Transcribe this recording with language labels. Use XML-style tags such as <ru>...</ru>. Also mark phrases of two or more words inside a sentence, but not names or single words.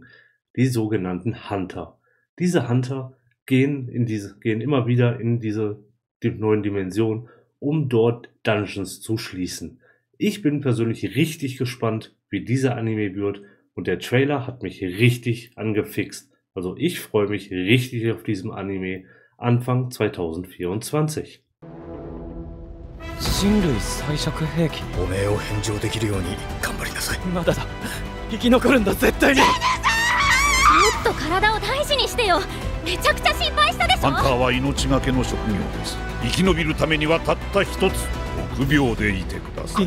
<de>Die sogenannten Hunter. Diese Hunter gehen immer wieder in diese neuen Dimensionen, um dort Dungeons zu schließen. Ich bin persönlich richtig gespannt, wie dieser Anime wird und der Trailer hat mich richtig angefixt. Also ich freue mich richtig auf diesen Anime Anfang 2024.</de> <ja>人類最弱兵器。汚名を返上できるように頑張りなさい。まだだ。生き残るんだ絶対に。もっと体を大事にしてよ。めちゃくちゃ心配したでしょ。ハンターは命がけの職業です。生き延びるためにはたった一つ、臆病でいてください。</ja>